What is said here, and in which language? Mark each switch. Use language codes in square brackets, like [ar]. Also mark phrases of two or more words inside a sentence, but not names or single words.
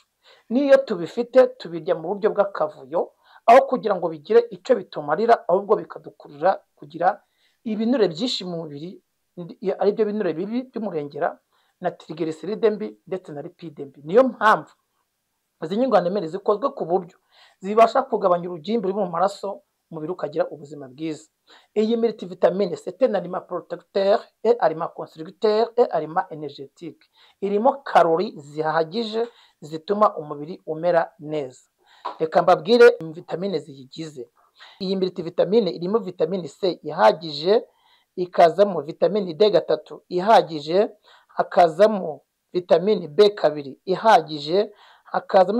[rw] N'iyo tubifite tubirya mu buryo bw'akavuyo, aho kugira ngo bigire icyo bitumarira, ahubwo bikadukurura kugira ibinure byinshi mu mubiri, ari byo binure bibi by'umurengera na triglyceride mbi ndetse na lipide mbi. Niyo mpamvu izi nyunganiramirire zikozwe ku buryo zibasha kugabanya urugimbu ruri mu maraso, umubiri ukagira ubuzima bwiza. [fr] Iyi multivitamine c'est un aliment protecteur et aliment constructeur et aliment énergétique. [rw] Irimo karori zihagije zituma umubiri umera neza. Reka mbabwire vitamine ziyigize. Iyi multivitamine irimo vitamine C ihagije, ikazamo vitamine D3 ihagije, hakazamo vitamine B2 ihagije, hakazamo